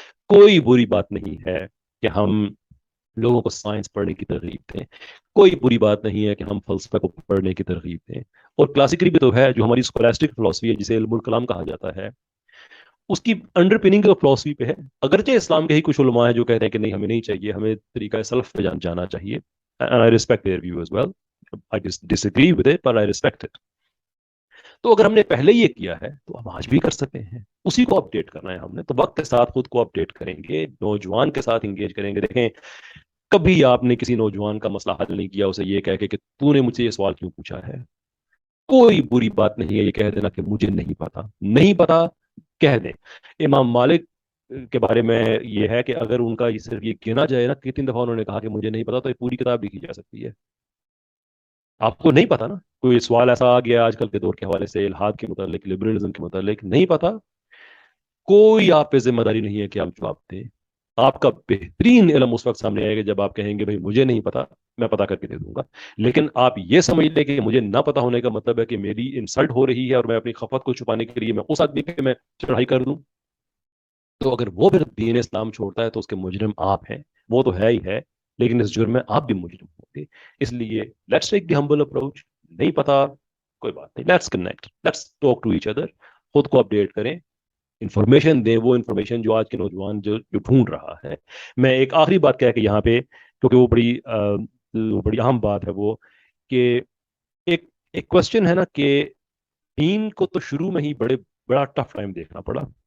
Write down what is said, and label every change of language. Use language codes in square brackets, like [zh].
[ur] کوئی بری بات نہیں ہے کہ ہم لوگوں کو سائنس پڑھنے کی ترغیب دیں. کوئی بری بات نہیں ہے کہ ہم فلسفہ کو پڑھنے کی ترغیب دیں. اور کلاسیکلی بھی تو ہے جو ہماری اسکولاسٹک فلسفی ہے جسے علم الکلام کہا جاتا ہے, اس کی انڈر پننگ فلسفی پہ ہے. اگرچہ اسلام کے ہی کچھ علماء ہیں جو کہتے ہیں کہ نہیں ہمیں نہیں چاہیے, ہمیں طریقہ سلف پہ جانا چاہیے. [en] And I respect their view as well. I disagree with it, but I respect it. [ur] تو اگر ہم نے پہلے یہ کیا ہے تو ہم آج بھی کر سکتے ہیں. اسی کو اپڈیٹ کرنا ہے ہم نے, تو وقت کے ساتھ خود کو اپڈیٹ کریں گے, نوجوان کے ساتھ انگیج کریں گے. دیکھیں کبھی آپ نے کسی نوجوان کا مسئلہ حل نہیں کیا اسے یہ کہہ کے کہ تو نے مجھ سے یہ سوال کیوں پوچھا ہے. کوئی بری بات نہیں ہے یہ کہہ دینا کہ مجھے نہیں پتا. نہیں پتا کہہ دیں. امام مالک کے بارے میں یہ ہے کہ اگر ان کا صرف یہ کہنا جائے نا کتنی دفعہ انہوں نے کہا کہ مجھے نہیں پتا, تو یہ پوری کتاب لکھی جا سکتی ہے. آپ کو نہیں پتا نا, کوئی سوال ایسا آ گیا آج کل کے دور کے حوالے سے الحاد کے متعلق, لبرلزم کے متعلق, نہیں پتا, کوئی آپ پہ ذمہ داری نہیں ہے کہ آپ جواب دیں. آپ کا بہترین علم اس وقت سامنے آئے گا جب آپ کہیں گے بھائی مجھے نہیں پتا, میں پتا کر کے دے دوں گا. لیکن آپ یہ سمجھ لیں کہ مجھے نہ پتا ہونے کا مطلب ہے کہ میری انسلٹ ہو رہی ہے اور میں اپنی خفت کو چھپانے کے لیے میں اس آدمی پہ میں چڑھائی کر دوں, تو اگر وہ پھر دین اسلام چھوڑتا ہے تو اس کے مجرم آپ ہیں. وہ تو ہے ہی ہے, لیکن اس جرم میں آپ بھی مجرم ہوں گے. [en] اس لیے let's take the humble approach. [ur] نہیں پتا کوئی بات نہیں, [en] Let's connect, let's talk to each other. [ur] خود کو اپڈیٹ کریں, انفارمیشن دیں, وہ انفارمیشن جو آج کے نوجوان جو ڈھونڈ رہا ہے. میں ایک آخری بات کہہ کے یہاں پہ, کیونکہ وہ بڑی اہم بات ہے, وہ کہ ایک ایک کوشچن ہے نا کہ دین کو تو شروع میں ہی بڑا ٹف ٹائم دیکھنا پڑا.